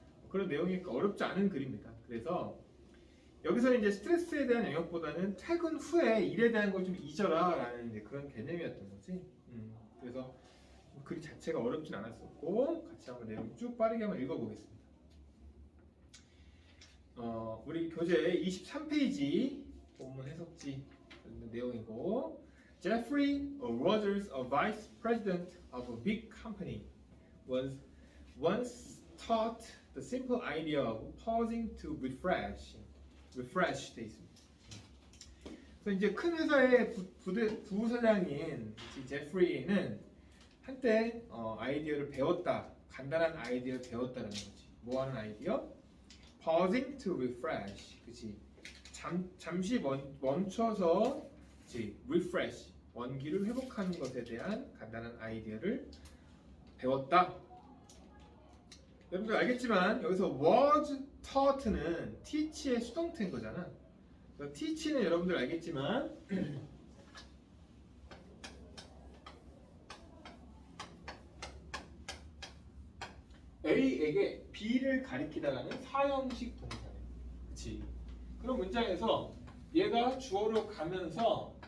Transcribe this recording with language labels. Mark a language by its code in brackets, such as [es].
[ko] 그런 내용이 어렵지 않은 글입니다. 그래서 여기서 이제 스트레스에 대한 영역보다는 퇴근 후에 일에 대한 걸 좀 잊어라 라는 이제 그런 개념이었던 거지. 그래서 글 자체가 어렵진 않았었고 같이 한번 내용 쭉 빠르게 한번 읽어보겠습니다. 우리 교재 23페이지 본문 해석지 내용이고, [en] Jeffrey Rogers, a vice president of a big company, was once taught the simple idea of pausing to refresh [ko] 돼 있습니다. 그래서 이제 큰 회사의 부사장인 제프리는 한때 아이디어를 배웠다, 간단한 아이디어를 배웠다는 거지. 뭐 하는 아이디어? [en] Pausing to refresh, [ko] 그치? 잠시 멈춰서, 그치? Refresh, 원기를 회복하는 것에 대한 간단한 아이디어를 배웠다. 여러분들 알겠지만 여기서 was taught는 teach의 수동태인 거잖아. teach는 여러분들 알겠지만 A에게 B를 가리키다라는 사형식 동사네. 그치? 그런 문장에서 얘가 주어로 가면서